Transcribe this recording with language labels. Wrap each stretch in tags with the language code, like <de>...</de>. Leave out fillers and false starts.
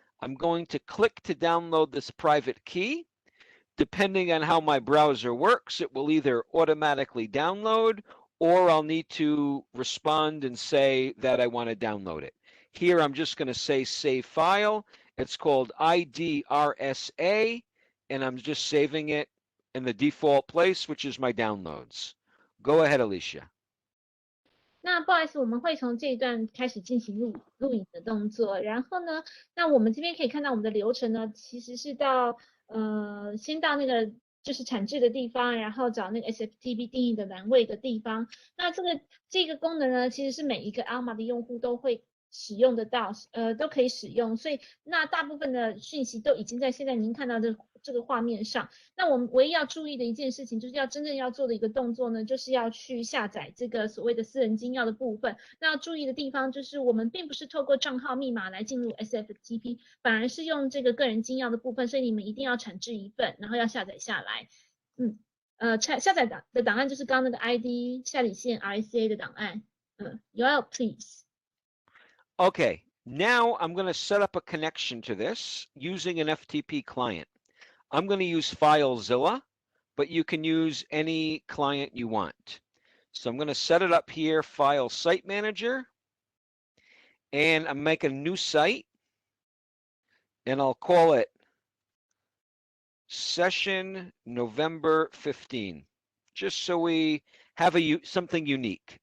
<en>I'm going to click to download this private key. Depending on how my browser works, it will either automatically download or I'll need to respond and say that I want to download it. Here I'm just going to say save file. It's called IDRSA, and I'm just saving it in the default place, which is my downloads. Go ahead, Alicia.</en> <zh>那不好意思，我们会从这一段开始进行录影的动作。然后呢，那我们这边可以看到我们的流程呢，其实是到先到那个就是产制的地方，然后找那个 SFTP 定义的栏位的地方。那这个功能呢，其实是每一个 Alma 的用户都会使用得到，都可以使用。所以那大部分的讯息都已经在现在您看到的这个画面上。那我们唯一要注意的一件事情，就是要真正要做的一个动作呢，就是要去下载这个所谓的私人金钥的部分。那要注意的地方就是，我们并不是透过账号密码来进入 SFTP， 反而是用这个个人金钥的部分，所以你们一定要产制一份，然后要下载下来。下载的档案就是刚刚那个 ID 下底线 RSA 的档案。</zh> <en>Yoel, please. Okay, now I'm going to set up a connection to this using an FTP client. I'm going to use FileZilla, but you can use any client you want. So I'm going to set it up here, File Site Manager, and I'm making a new site, and I'll call it Session November 15, just so we have something unique.</en>